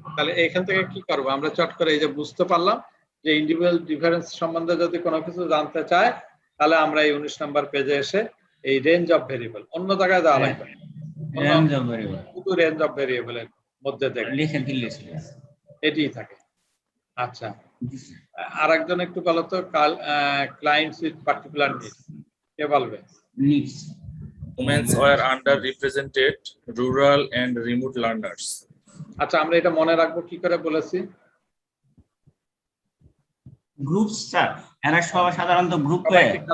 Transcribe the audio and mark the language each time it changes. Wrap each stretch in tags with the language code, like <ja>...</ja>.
<bn>তাহলে এখান থেকে কি করবো আমরা? চট করে এই যে বুঝতে পারলাম যে ইন্ডিভিজুয়াল ডিফারেন্স সম্বন্ধে যদি কোনো কিছু জানতে চায়, তাহলে আমরা এই 19 নম্বর পেজে এসে এই রেঞ্জ অফ ভেরিয়েবল, অন্য জায়গায় যাওয়া লাগবে,</bn> <en>range of variable</en> <bn>শুধু রেঞ্জ অফ ভেরিয়েবলের মধ্যে দেখবে লিখে দিলে এটিই থাকে। আচ্ছা, আরেকজন একটু বলো তো,</bn> <en>clients with particular needs,</en> <bn>কে বলবে?</bn> <en>Needs Women were underrepresented, rural and remote learners.</en> <bn>আচ্ছা, আমরা এটা মনে রাখবো কি করে বলেছি? গ্রুপ স্যার, এরা সবাই সাধারণত গ্রুপ হয়ে</bn>